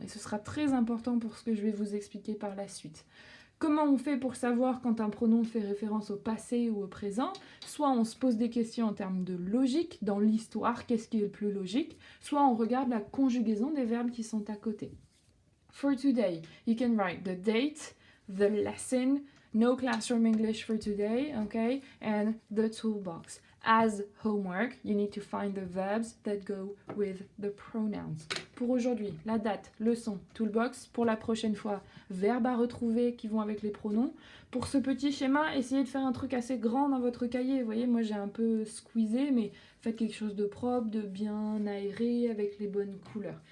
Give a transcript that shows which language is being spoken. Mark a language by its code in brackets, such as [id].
[fr] Et ce sera très important pour ce que je vais vous expliquer par la suite. Comment on fait pour savoir quand un pronom fait référence au passé ou au présent? Soit on se pose des questions en termes de logique, dans l'histoire, qu'est-ce qui est le plus logique? Soit on regarde la conjugaison des verbes qui sont à côté. [en] For today, you can write the date, the lesson, no classroom English for today, okay, and the toolbox. As homework, you need to find the verbs that go with the pronouns. [fr] Pour aujourd'hui, la date, leçon, toolbox. Pour la prochaine fois, verbes à retrouver qui vont avec les pronoms. Pour ce petit schéma, essayez de faire un truc assez grand dans votre cahier. Vous voyez, moi j'ai un peu squeezé, mais faites quelque chose de propre, de bien aéré, avec les bonnes couleurs.